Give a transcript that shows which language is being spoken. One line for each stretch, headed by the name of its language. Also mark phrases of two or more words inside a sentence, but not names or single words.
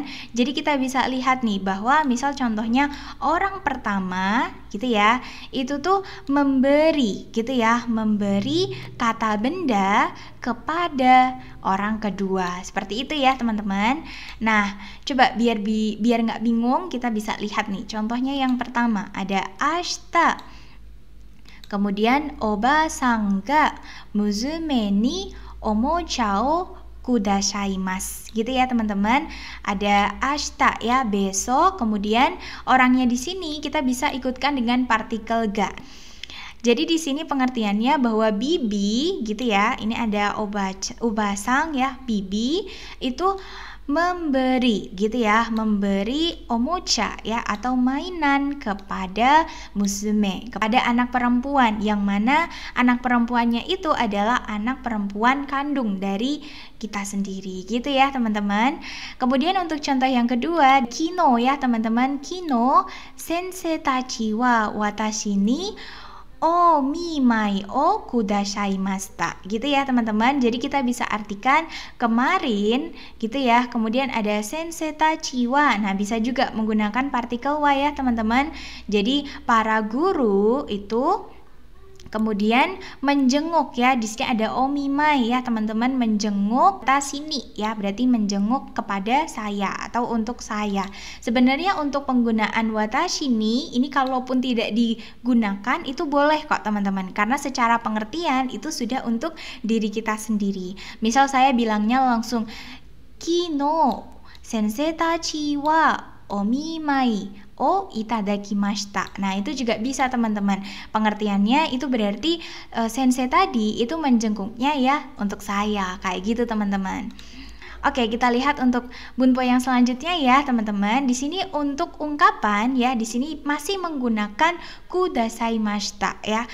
Indonesian: Jadi kita bisa lihat nih bahwa misal contohnya orang pertama gitu ya, itu tuh memberi gitu ya, memberi kata benda kepada orang kedua. Seperti itu ya teman-teman. Nah, coba biar nggak bingung, kita bisa lihat nih. Contohnya yang pertama ada ashita.
Japanese: Kemudian おばさん が 娘 に おもちゃ を くださいます.
Indonesian: Gitu ya teman-teman. Ada ashita ya, besok. Kemudian orangnya di sini kita bisa ikutkan dengan partikel ga. Jadi di sini pengertiannya bahwa bibi gitu ya. Ini ada oba-san ya, bibi itu memberi gitu ya, memberi omocha ya atau mainan kepada musume, kepada anak perempuan, yang mana anak perempuannya itu adalah anak perempuan kandung dari kita sendiri, gitu ya teman-teman. Kemudian untuk contoh yang kedua, kino ya teman-teman.
Japanese: 昨日 先生 たち は 私 に お見舞い を くださいました,
Indonesian: gitu ya teman-teman. Jadi kita bisa artikan kemarin gitu ya. Kemudian ada
Japanese: 先生 たち は,
Indonesian: nah bisa juga menggunakan partikel wa ya teman-teman. Jadi para guru itu kemudian menjenguk ya, di sini ada omimai ya teman-teman, menjenguk tasini ya, berarti menjenguk kepada saya atau untuk saya. Sebenarnya untuk penggunaan watashi ini kalaupun tidak digunakan itu boleh kok teman-teman, karena secara pengertian itu sudah untuk diri kita sendiri. Misal saya bilangnya langsung
Japanese: 昨日 先生 たち は お見舞い を いただきました.
Indonesian: Nah, itu juga bisa teman-teman. Pengertiannya itu berarti sensei tadi itu menjenguknya ya untuk saya. Kayak gitu teman-teman. Oke, kita lihat untuk bunpo yang selanjutnya ya teman-teman. Di sini untuk ungkapan ya, di sini masih menggunakan kudasaimashita ya.